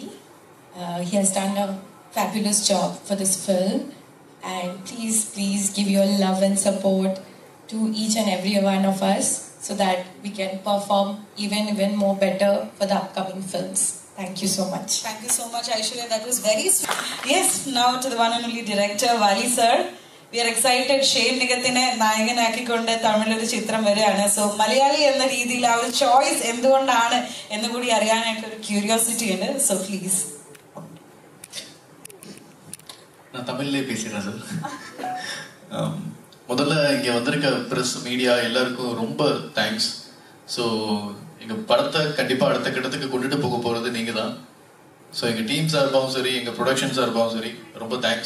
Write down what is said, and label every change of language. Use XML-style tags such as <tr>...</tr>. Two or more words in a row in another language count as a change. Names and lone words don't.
<en>He has done a fabulous job for this film, and please give your love and support to each and every one of us so that we can perform even more better for the upcoming films. Thank you so much. Thank you so much, Aishwarya. That was very sweet. Yes, now to the one and only director, Vali sir. We are excited.</en> <ml>ഷെയ്ൻ നിഗത്തിനെ നായകനാക്കിക്കൊണ്ട് തമിഴൊരു ചിത്രം വരികയാണ്. സോ മലയാളി എന്ന രീതിയിൽ ആ ഒരു ചോയ്സ് എന്തുകൊണ്ടാണ് എന്ന് കൂടി അറിയാനായിട്ടൊരു ക്യൂരിയോസിറ്റി ഉണ്ട്. സോ പ്ലീസ്.</ml> <ta>நான் தமிழ்லேயே பேசுகிறேன் சார். முதல்ல இங்கே வந்திருக்க ப்ரெஸ், மீடியா எல்லாருக்கும் ரொம்ப தேங்க்ஸ். ஸோ எங்கள் படத்தை கண்டிப்பாக அடுத்த கட்டத்துக்கு கொண்டுட்டு போக போகிறது நீங்கள் தான். ஸோ எங்கள் டீம் சார்பாகவும் சரி, எங்கள் ப்ரொடக்ஷன் சார்பாகவும் சரி, ரொம்ப தேங்க்ஸ்.</ta>